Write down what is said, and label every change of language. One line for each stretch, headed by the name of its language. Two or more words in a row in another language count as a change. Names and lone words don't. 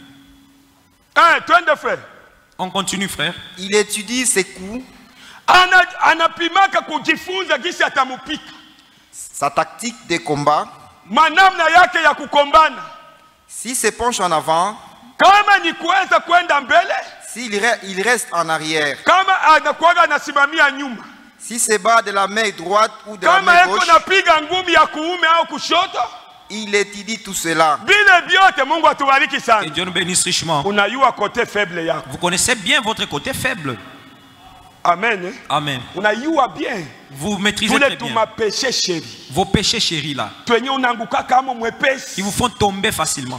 French: On continue, frère. Il étudie ses coups, sa tactique de combat. S'il se penche en avant,
Swahili: Kama ni kuweza kwenda mbele,
French: s'il reste en arrière,
Swahili: kama anakuwa anasimamia nyuma,
French: si se bat de la main droite ou de la main gauche,
Swahili: kama napiga ngumi ya kuume au kushoto,
French: il étudie tout cela. Que Dieu nous bénisse richement. Vous connaissez bien votre côté faible. Amen. Amen. Vous maîtrisez très bien vos péchés chéris là, qui vous font tomber facilement.